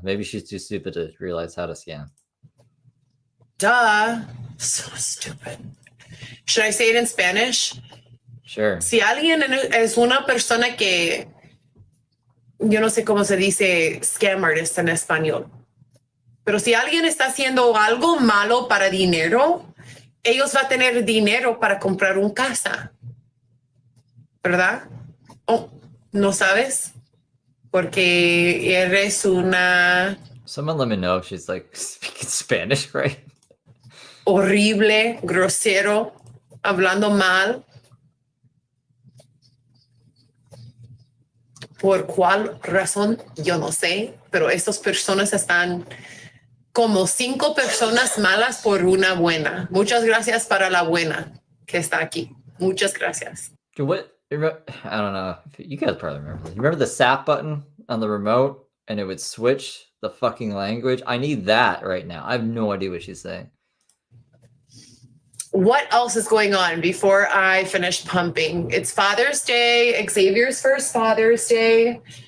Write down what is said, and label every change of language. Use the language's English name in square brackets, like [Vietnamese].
[English] Maybe she's too stupid to realize how to scam. Duh. So stupid. Should I say it in Spanish? Sure. [Spanish] Si alguien es una persona que, yo no sé cómo se dice [English] scam artist [Spanish] en español, pero si alguien está haciendo algo malo para dinero, ellos van a tener dinero para comprar una casa. ¿Verdad? Oh, ¿no sabes? Porque eres una... [English] Someone let me know if she's like speaking Spanish, right? [Spanish] Horrible, grosero, hablando mal. ¿Por cuál razón? Yo no sé, pero estas personas están como 5 personas malas por una buena. Muchas gracias para la buena que está aquí. Muchas gracias. [English] What? I don't know. You guys probably remember this. You remember the SAP button on the remote and it would switch the fucking language? I need that right now. I have no idea what she's saying. What else is going on before I finish pumping? It's Father's Day, Xavier's first Father's Day.